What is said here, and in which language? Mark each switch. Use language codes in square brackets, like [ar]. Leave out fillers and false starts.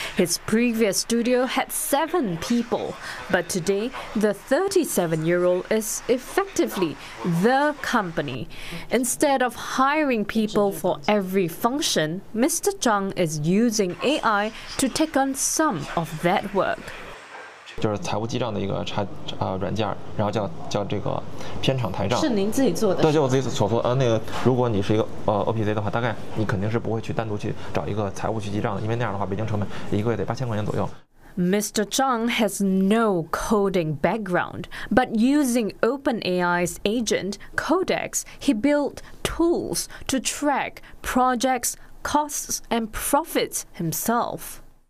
[en] His previous studio had 7 people, but today the 37-year-old is effectively the company. Instead of hiring people for every function, Mr. Zhang is using AI to take on some of that work. [zh] 就是财务记账的一个软件，然后叫这个编程台账。是您自己做的？对，就我自己所做。如果你是一个OPC的话，大概你肯定是不会去单独去找一个财务去记账的，因为那样的话，北京成本一个月得8000块钱左右。 [en] Mr. Zhang has no coding background, but using OpenAI's agent Codex, he built tools to track projects, costs, and profits himself.